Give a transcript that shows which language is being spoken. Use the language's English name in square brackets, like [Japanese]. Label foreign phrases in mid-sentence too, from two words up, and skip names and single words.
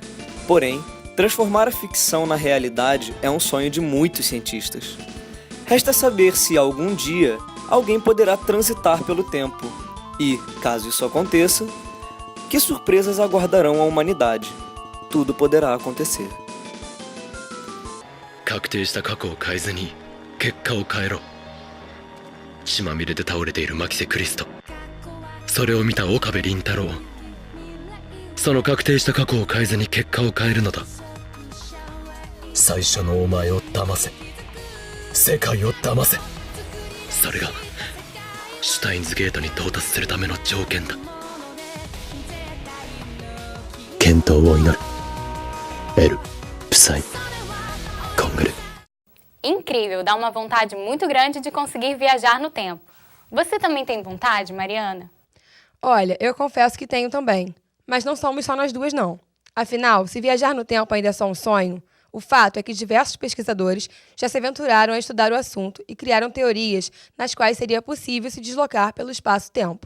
[Portuguese] Porém, transformar a ficção na realidade é um sonho de muitos cientistas. Resta saber se, algum dia, alguém poderá transitar pelo tempo. E, caso isso aconteça, que surpresas aguardarão a humanidade? Tudo poderá acontecer. [Japanese] 確定した過去を変えずに結果を変えろ。血まみれで倒れている牧瀬クリスト、それを見た岡部倫太郎、その確定した過去を変えずに結果を変えるのだ。最初のお前を騙せ、世界を騙せ。それがシュタインズゲートに到達するための条件だ。健闘を祈る。エル・プサイ・コングル。 [Portuguese] Incrível, dá uma vontade muito grande de conseguir viajar no tempo. Você também tem vontade, Mariana? Olha, eu confesso que tenho também. Mas não somos só nós duas, não. Afinal, se viajar no tempo ainda é só um sonho, o fato é que diversos pesquisadores já se aventuraram a estudar o assunto e criaram teorias nas quais seria possível se deslocar pelo espaço-tempo.